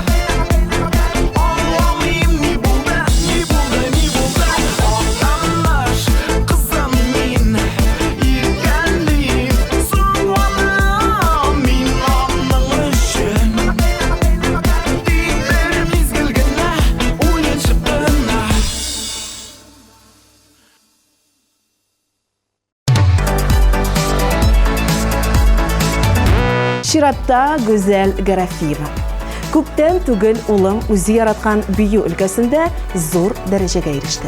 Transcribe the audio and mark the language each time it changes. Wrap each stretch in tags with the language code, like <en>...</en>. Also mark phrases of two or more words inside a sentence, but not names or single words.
<kk>Аңламайым не болды Оқтаныш қызым мен еркелейм сұлуым мен оның үшін Тек бір мезгіл ғана ойыншықпын</kk> <tt>Чиратта Гүзәл Гарафиева. Күптән түгел улым үзе яраткан бию өлкәсендә зур дәрәҗәгә иреште.</tt>